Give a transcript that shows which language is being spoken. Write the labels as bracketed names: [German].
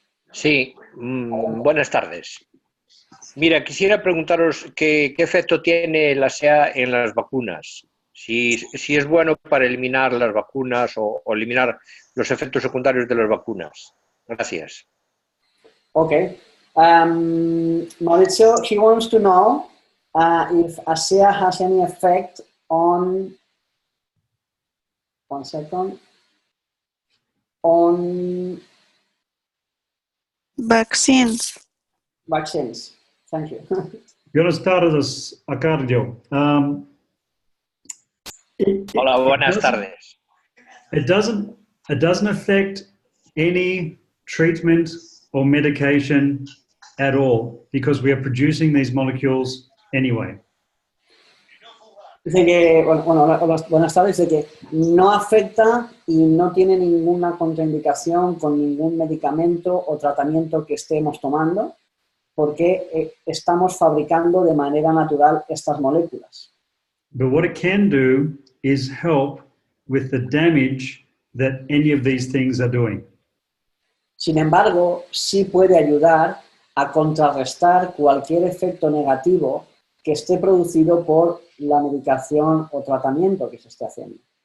[Spanish] Sí, buenas tardes. Mira, quisiera preguntaros qué efecto tiene la ASEA en las vacunas. Si es bueno para eliminar las vacunas o eliminar los efectos secundarios de las vacunas. Gracias. [English] Okay. Mauricio, he wants to know if ASEA has any effect on... One second. On... Vaccines. Vaccines. Thank you. [Spanish] Buenas tardes, Arcadio. Hola, buenas tardes. [English] It doesn't affect any treatment or medication at all because we are producing these molecules anyway. [Spanish] Dice que, buenas tardes, dice que no afecta y no tiene ninguna contraindicación con ningún medicamento o tratamiento que estemos tomando porque estamos fabricando de manera natural estas moléculas. [English] But what it can do is help with the damage that any of these things are doing. [Spanish] Sin embargo, sí puede ayudar a contrarrestar cualquier efecto negativo que esté producido por la medicación o tratamiento que se esté haciendo.